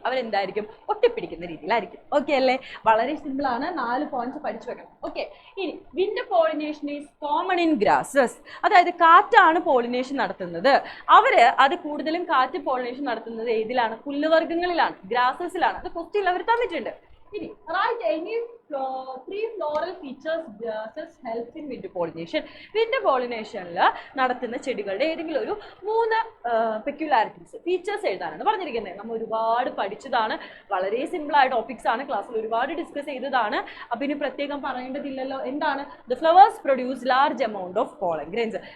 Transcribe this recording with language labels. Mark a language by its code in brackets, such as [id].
[ml] അവരെന്തായിരിക്കും, ഒട്ടിപ്പിടിക്കുന്ന രീതിയിലായിരിക്കും. ഓക്കെ അല്ലേ, വളരെ സിമ്പിൾ ആണ്. 4 പോയിന്റ്സ് പഠിച്ചു വെക്കണം. ഓക്കെ, ഇനി [en] Wind pollination is common in grasses. [ml] അതായത് കാറ്റാണ് പോളിനേഷൻ നടത്തുന്നത്. അത് കൂടുതലും കാറ്റ് പോളിനേഷൻ നടത്തുന്നത് ഏതിലാണ്, പുല്ലുവർഗ്ഗങ്ങളിലാണ്, ഗ്രാസസിലാണ്. അത് ക്വസ്റ്റ്യനിൽ അവർ തന്നിട്ടുണ്ട്. ഇനി [en] Write any 3 floral features grasses helps in winter pollination. [ml] Winter പോളിനേഷനിൽ നടത്തുന്ന ചെടികളുടെ ഏതെങ്കിലും ഒരു 3 പെക്യുലാരിറ്റീസ്, ഫീച്ചേഴ്സ് എഴുതാനാണ് പറഞ്ഞിരിക്കുന്നത്. നമ്മൾ ഒരുപാട് പഠിച്ചതാണ്, വളരെ സിമ്പിൾ ആയ ടോപ്പിക്സ് ആണ്, ക്ലാസ്സിൽ ഒരുപാട് ഡിസ്കസ് ചെയ്തതാണ്. അപ്പം ഇനി പ്രത്യേകം പറയേണ്ടതില്ലല്ലോ. എന്താണ്, [en] The flowers produce large amount of pollen grains.